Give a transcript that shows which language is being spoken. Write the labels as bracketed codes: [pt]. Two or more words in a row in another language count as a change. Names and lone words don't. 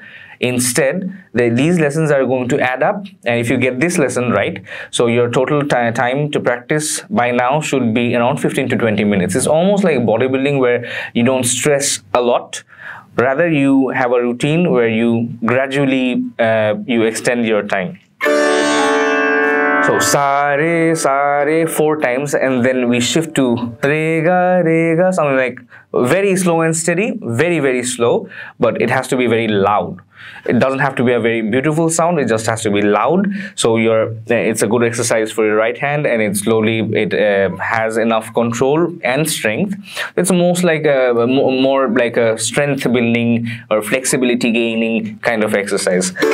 [en] Instead, these lessons are going to add up, and if you get this lesson right, so your total time to practice by now should be around 15 to 20 minutes. It's almost like bodybuilding, where you don't stress a lot. Rather, you have a routine where you gradually you extend your time. So sa re 4 times, and then we shift to re ga, something like very slow and steady, very slow, but it has to be very loud. It doesn't have to be a very beautiful sound, it just has to be loud. So it's a good exercise for your right hand, and it has enough control and strength. It's most like more like a strength building or flexibility gaining kind of exercise.